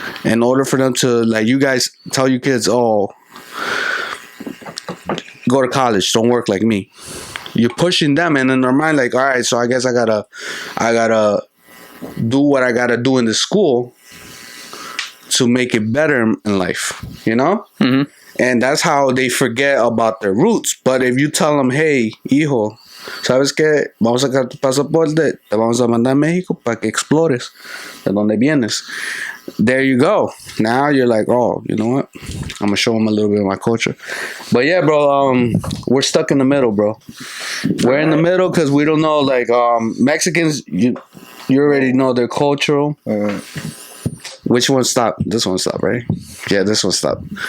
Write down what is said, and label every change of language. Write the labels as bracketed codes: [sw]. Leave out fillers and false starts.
[en] In order for them to, like, you guys tell your kids, oh, go to college, don't work like me. You're pushing them and in their mind, like, all right, so I guess I gotta do what I gotta do in the school to make it better in life, you know? And that's how they forget about their roots. But if you tell them, hey, [es] hijo, ¿sabes qué? Vamos a sacar tu pasaporte, te vamos a mandar a México para que explores de donde vienes. [en] There you go. Now you're like, oh, you know what? I'm going to show them a little bit of my culture. But yeah, bro, we're stuck in the middle, bro. We're in the middle because we don't know, like, Mexicans, you already know their cultural. Which one stopped? This one stopped, right? Yeah, this one stopped.